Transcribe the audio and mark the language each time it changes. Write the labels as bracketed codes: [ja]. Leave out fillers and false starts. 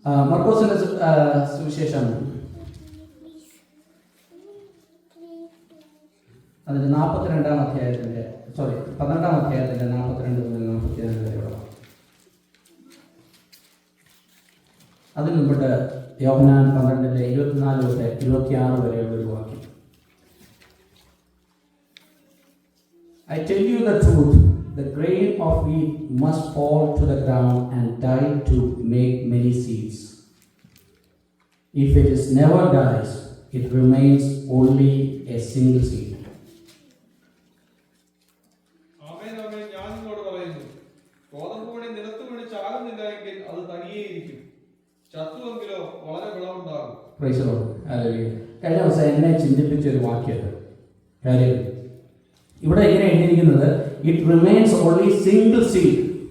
[ml] മർക്കോസിന്റെ സുവിശേഷം അതിൻ്റെ 12-ാം അധ്യായത്തിൻ്റെ 12-ാം അധ്യായത്തിൻ്റെ 42 മുതൽ 44 വരെയുള്ള, അതിന് മുമ്പിട്ട് യോഹന്നാൻ 12-ന്റെ 24 തൊട്ട് 26 വരെയുള്ള ഒരു വാക്യം. [en] I tell you the truth, the grain of wheat must fall to the ground and die to make many seeds. If it is never dies, it remains only a single seed. [ml] ആമേൻ ആമേൻ, ഞാൻ നിങ്ങളോട് പറയുന്നു, ഗോതമ്പ് മണി നിലത്ത് വീണ് ചാകുന്നില്ല എങ്കിൽ അത് തനിയേയിരിക്കും, ചത്തുവെങ്കിലോ വളരെ വിളവുണ്ടാകും. [en] Praise the Lord. Hallelujah. [ml] കഴിഞ്ഞ ദിവസം എന്നെ ചിന്തിപ്പിച്ച ഒരു വാക്യമാണ്. കാര്യം ഇവിടെ ഇങ്ങനെ എഴുതിയിരിക്കുന്നത്, [en] It remains only single seed.